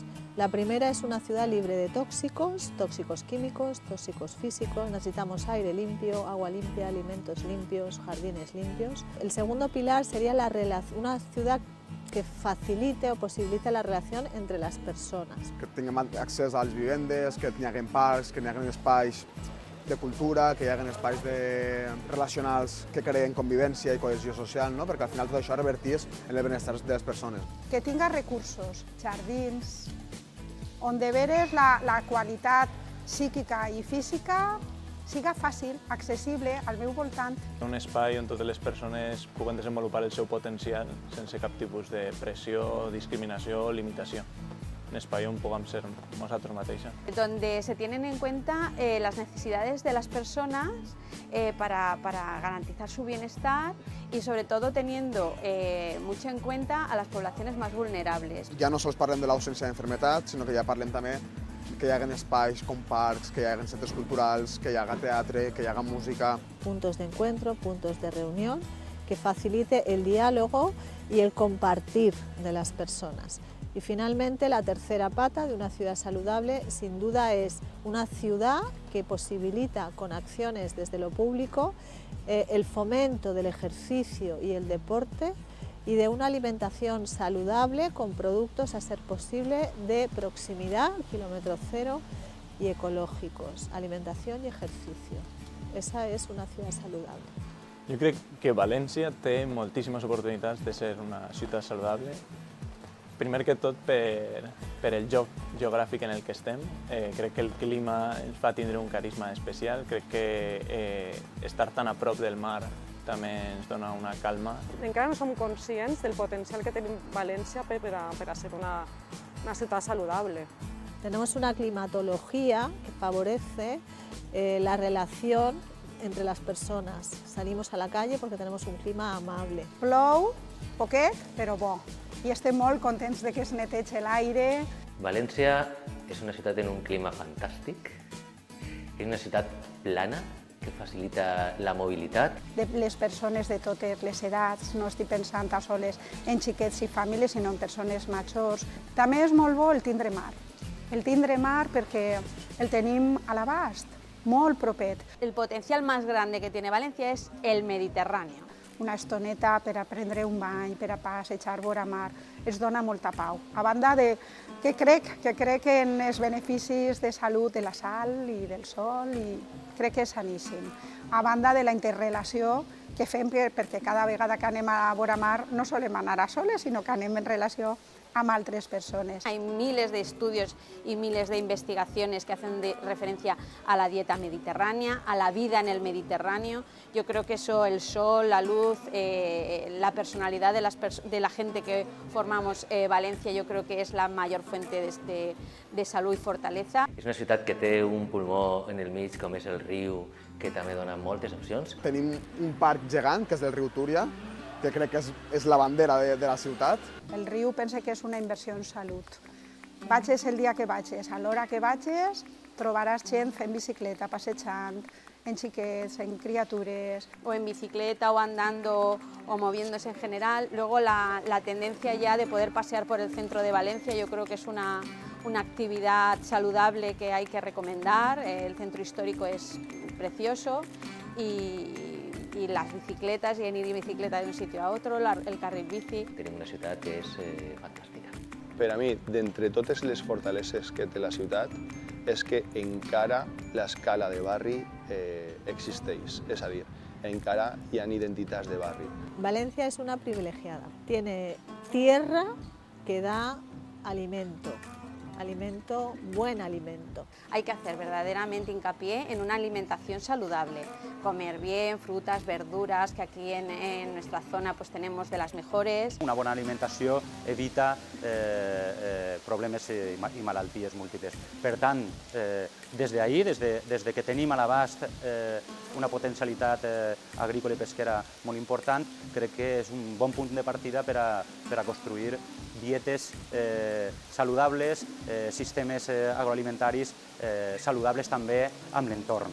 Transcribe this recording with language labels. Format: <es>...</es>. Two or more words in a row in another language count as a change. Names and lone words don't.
<es>La primera es una ciudad libre de tóxicos, tóxicos químicos, tóxicos físicos. Necesitamos aire limpio, agua limpia, alimentos limpios, jardines limpios. El segundo pilar sería una ciudad que facilite o posibilite la relación entre las personas.</es> <ca>Que tinguem accés a les vivendes, que hi hagi parcs, que hi hagi espais de cultura, que hi hagi espais relacionals que creen convivència i cohesió social, no? Perquè al final tot això revertís en el benestar de les persones. Que tinga recursos, jardins, on de veres la qualitat psíquica i física siga fàcil, accessible al meu voltant. Un espai on totes les persones puguen desenvolupar el seu potencial sense cap tipus de pressió, discriminació o limitació. Un espai on puguem ser nosaltres mateixos.</ca> <es>Donde se tienen en cuenta las necesidades de las personas para garantizar su bienestar y sobre todo teniendo mucho en cuenta a las poblaciones más vulnerables.</es> <ca>Ja no sols parlem de l'ausència d'enfermetat, sinó que ja parlem també que hi hagi espais com parcs, que hi hagi centres culturals, que hi hagi teatre, que hi hagi música.</ca> <es>Puntos de encuentro, puntos de reunión, que facilite el diálogo y el compartir de las personas. Y finalmente, la tercera pata de una ciudad saludable, sin duda, es una ciudad que posibilita con acciones desde lo público el fomento del ejercicio y el deporte y de una alimentación saludable con productos, a ser posible, de proximidad, kilómetro cero y ecológicos. Alimentación y ejercicio. Esa es una ciudad saludable.</es> <ca>Jo crec que València té moltíssimes oportunitats de ser una ciutat saludable. Primer que tot per el lloc geogràfic en el que estem. Crec que el clima ens fa tindre un carisma especial. Crec que estar tan a prop del mar també ens dona una calma. Encara no som conscients del potencial que tenim València per a ser una ciutat saludable.</ca> <es>Tenemos una climatología que favorece la relación entre las personas. Salimos a la calle porque tenemos un clima amable.</es> <ca>Plou, poquet, però bo. I estem molt contents de que es neteja l'aire. València és una ciutat en un clima fantàstic, és una ciutat plana que facilita la mobilitat. De les persones de totes les edats, no estic pensant a soles en xiquets i famílies, sinó en persones majors. També és molt bo el tindre mar. El tindre mar perquè el tenim a l'abast, molt propet.</ca> <es>El potencial más grande que tiene Valencia es el Mediterráneo.</es> <ca>Una estoneta per a prendre un bany, per a passejar vora mar, es dona molta pau. A banda de que crec en els beneficis de salut de la sal i del sol, i crec que és saníssim. A banda de la interrelació que fem perquè cada vegada que anem a vora mar no solem anar a soles, sinó que anem en relació amb altres persones.</ca> <es>Hay miles de estudios y miles de investigaciones que hacen referencia a la dieta mediterránea, a la vida en el Mediterráneo. Yo creo que eso, el sol, la luz, la personalidad de la gente que formamos Valencia, yo creo que es la mayor fuente de salud y fortaleza.</es> <ca>És una ciutat que té un pulmó en el mig, com és el riu, que també dona moltes opcions. Tenim un parc gegant, que és el riu Túria, que crec que és la bandera de la ciutat. El riu penso que és una inversió en salut. Vagis el dia que vagis, a l'hora que vagis, trobaràs gent fent bicicleta, passejant, en xiquets, en criatures.</ca> <es>O en bicicleta o andando o moviéndose en general. Luego la tendencia ya de poder pasear por el centro de Valencia, yo creo que es una actividad saludable que hay que recomendar. El centro histórico es precioso y las bicicletas, y en ir en bicicleta de un sitio a otro, el carril bici.</es> <ca>Tenim una ciutat que és fantàstica. Per a mi, d'entre totes les fortaleses que té la ciutat, és que encara l'escala de barri existeix. És a dir, encara hi ha identitats de barri.</ca> <es>Valencia es una privilegiada. Tiene tierra que da alimento. Buen alimento. Hay que hacer verdaderamente hincapié en una alimentación saludable, comer bien, frutas, verduras, que aquí en nuestra zona pues tenemos de las mejores.</es> <ca>Una bona alimentació evita problemes i malalties múltiples. Per tant, des d'ahir, des de que tenim a l'abast una potencialitat agrícola i pesquera molt important, crec que és un bon punt de partida per a construir dietes saludables, sistemes agroalimentaris saludables també amb l'entorn.</ca>